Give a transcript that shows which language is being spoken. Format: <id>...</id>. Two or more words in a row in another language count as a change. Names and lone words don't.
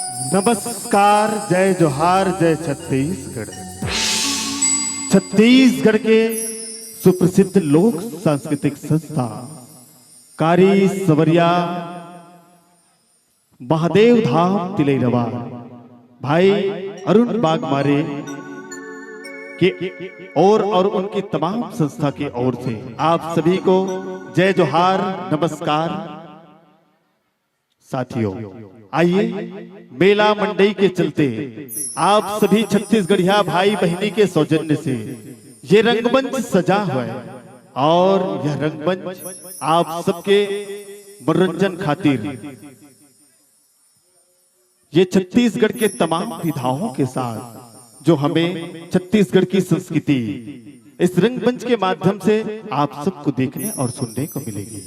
<hi>नमस्कार, जय जोहार, जय छत्तीसगढ़। छत्तीसगढ़ के सुप्रसिद्ध लोक सांस्कृतिक संस्था कारी सवरिया महादेव धाम तिलैरवा भाई अरुण बागमारे के और उनकी तमाम संस्था की ओर से आप सभी को जय जोहार, नमस्कार। साथियों, आइए मेला मंडई के चलते आप सभी छत्तीसगढ़िया भाई बहनी के सौजन्य से ये रंगमंच सजा हुआ है और यह रंगमंच आप सबके मनोरंजन खातिर ये छत्तीसगढ़ के तमाम विधाओं के साथ जो हमें छत्तीसगढ़ की संस्कृति इस रंगमंच के माध्यम से आप सबको देखने और सुनने को मिलेगी।</hi>